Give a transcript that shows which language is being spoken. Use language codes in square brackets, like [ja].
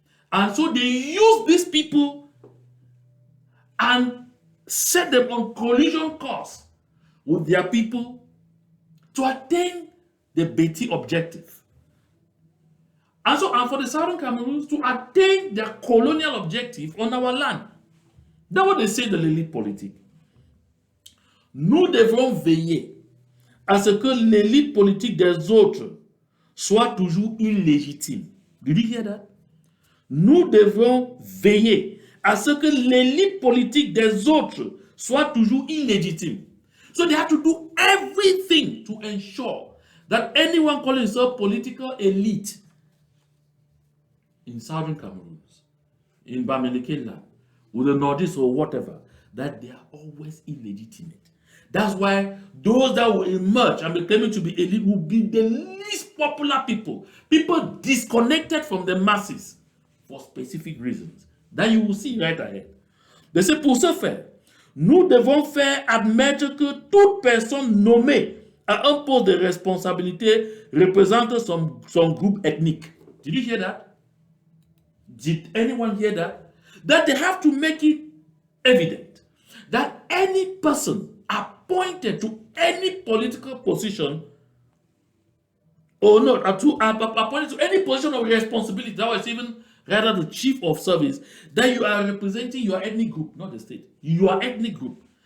[en] And so they use these people and set them on collision course with their people to attain the Betty objective. And so, and for the Southern Cameroons to attain their colonial objective on our land. That's what they say [fr] de l'élite politique. Nous devrons veiller à ce que l'élite politique des autres soit toujours illégitime. [en] Did you hear that? [fr] Nous devrons veiller à ce que l'élite politique des autres soit toujours illégitime. [en] So they have to do everything to ensure that anyone calling himself political elite in Southern Cameroon, in Bamileke land, with the Northeast or whatever, that they are always illegitimate. That's why those that will emerge and be claiming to be elite will be the least popular people. People disconnected from the masses for specific reasons. That you will see right ahead. They say, [fr] pour ce faire, nous devons faire admettre que toute personne nommée à un poste de responsabilité représente son groupe ethnique. [en] Did you hear that? Did anyone hear that? that they have to make it evident that any person appointed to any political position or not appointed to any position of responsibility, that was even rather the chief of service, that you are representing your ethnic group, not the state, your ethnic group.